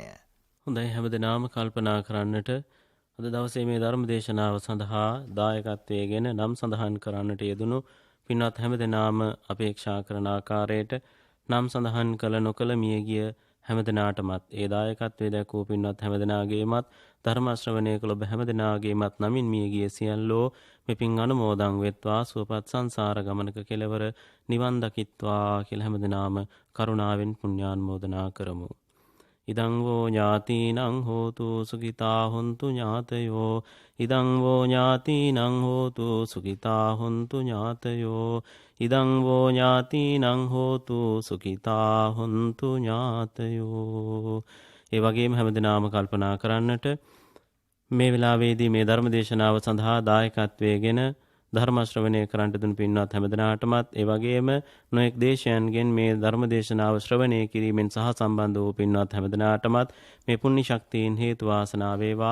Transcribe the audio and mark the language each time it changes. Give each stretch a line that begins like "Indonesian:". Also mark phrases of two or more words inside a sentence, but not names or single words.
Sinhala: හොඳයි හැමදෙනාම කල්පනා කරන්නට අද දවසේ මේ ධර්ම දේශනාව සඳහා දායකත්වයෙන් නම් සඳහන් කරන්නට යෙදුණු පින්වත් හැමදෙනාම අපේක්ෂා කරන ආකාරයට නම් සඳහන් කළ නොකළ මියගිය හැමදෙනාටමත් ඒ දායකත්වයේ දැක්වූ පින්වත් හැමදෙනාගේමත් ධර්ම ශ්‍රවණය කළ ඔබ හැමදෙනාගේමත් නමින් මියගිය සියල්ලෝ මෙපින් අනුමෝදන් වෙත්වා සුවපත් සංසාර ගමනක කෙලවර නිවන් දකිත්වා කියලා හැමදෙනාම කරුණාවෙන් පුණ්‍යානුමෝදනා කරමු.
Pali: ඉදං වෝ ඥාතිනං හෝතු සුඛිතා හොන්තු ඥාතයෝ ඉදං වෝ ඥාතිනං හෝතු සුඛිතා හොන්තු ඥාතයෝ ඉදං වෝ ඥාතිනං හෝතු සුඛිතා හොන්තු ඥාතයෝ.
Sinhala: ඒ වගේම හැමදෙනාම කල්පනා කරන්නට මේ වෙලාවේදී මේ ධර්ම දේශනාව සඳහා දායකත්වයෙන් ධර්ම ශ්‍රවණය කරන්නට දුන් පින්වත් හැමදෙනාටමත් ඒ වගේම නොඑක් දේශයන්ගෙන් මේ ධර්ම දේශනාව ශ්‍රවණය කිරීමෙන් සහ සම්බන්ධ වූ පින්වත් හැමදෙනාටමත් මේ පුණ්‍ය ශක්තියින් හේතු වාසනා වේවා.